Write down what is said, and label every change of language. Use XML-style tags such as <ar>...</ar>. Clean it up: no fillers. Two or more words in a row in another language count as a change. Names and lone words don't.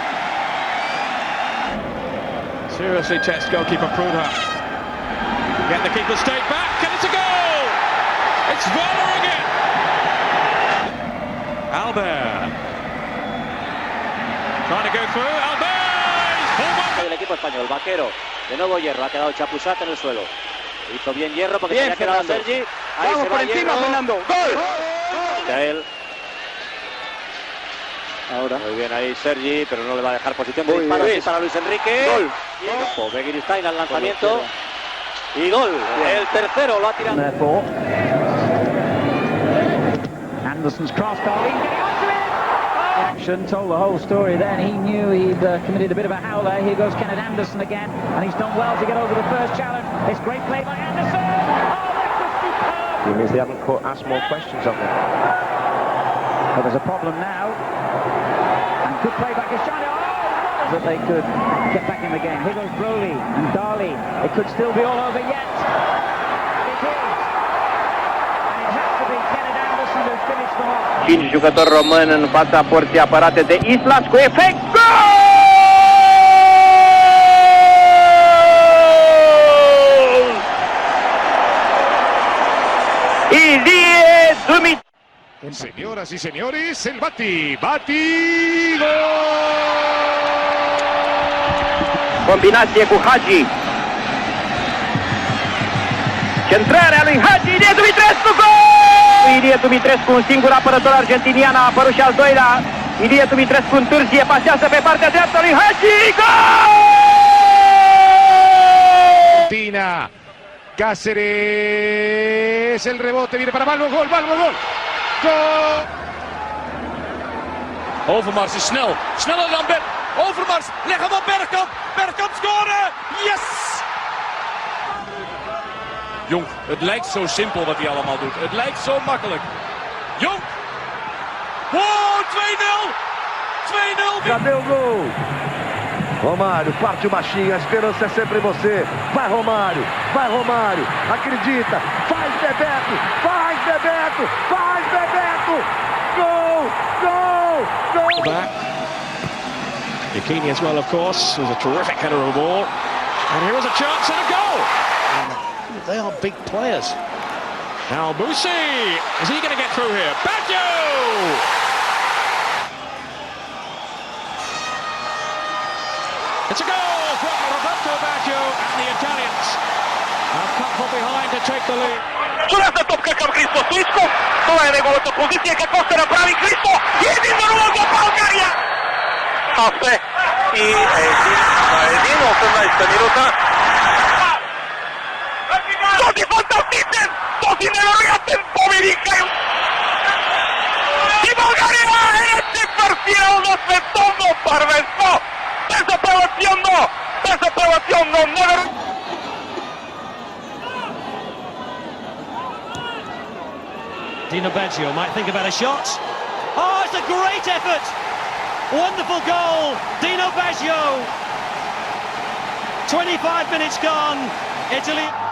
<en>Seriously tests goalkeeper Prudha. Get the keeper straight back, and it's a goal! It's Völler again! Albert. Trying to go through, Albert! He's pulled one!</en> <es>El equipo español, Vaquero. De nuevo Hierro, ha quedado Chapuzat en el suelo. Hizo bien Hierro porque se había quedado Sergi. Ahí vamos se por va encima, Hierro. Fernando. ¡Gol! Michael. Ahora. Muy bien ahí Sergi, pero no le va a dejar posición de disparo para Luis Enrique. Gol. Begiristain al lanzamiento. Y gol. El tercero lo ha tirado.</es> <en>Anderson's cross, Darlene getting onto it! Action told the whole story then. He knew he'd committed a bit of a howler. Here goes Kenneth Anderson again, and he's done well to get over the first challenge. It's great play by Anderson! Oh, that was superb! It means they haven't asked more questions of them. But there's a problem now. And good play by Cristiano. Oh, that they could get back in the game. Here goes Broly and Darley. It could still be all over yet. It is. And it has to be Kenneth Anderson who finished them off.</en> <ro>5 jucători români în fața porții apărate de Islas cu efect. Gol! Ilie Dumitrescu.</ro> <es>Señoras y señores, el Bati, gol!</es> <ro>Combinație cu Hagi. Centrarea lui Hagi, Ilie Dumitrescu, gol! Ilie Dumitrescu, un singur apărător argentinian, a apărut și al doilea. Ilie Dumitrescu întârzie, pasează pe partea dreaptă lui Hagi, gol!</ro> <es>Tina, Cáceres, el rebote viene para Balbo, gol! Gol!</es> <nl>Overmars is snel. Sneller dan Overmars. Leg hem op Bergkamp. Bergkamp scoren. Yes! Jong, het lijkt zo simpel wat hij allemaal doet. Het lijkt zo makkelijk. Jong. Oh, 2-0. 2-0.</nl> <pt>Cadê o gol? Romário, parte o machinho, a esperança é sempre você. Vai Romário, acredita, faz Bebeto, gol!</pt> <en>Back. Yekini as well, of course, was a terrific header of the ball. And here is a chance and a goal. They are big players. Now Busi, is he going to get through here? Baggio! It's a goal from Roberto Baggio, and the Italians have come from behind to take the lead. Sulază top căcăm Cristo Stoichkov.</en> <bg>Това е неговата позиция. Какво ще направи Христо? Един за 0 за България! Аспе и един 18-та минута. Този фантастичен, този невероятен победник. И България е четвъртфинал на световно първенство. Безапелационно, невероятно.</bg> <en>Dino Baggio might think about a shot. Oh, it's a great effort! Wonderful goal, Dino Baggio. 25 minutes gone, Italy.</en>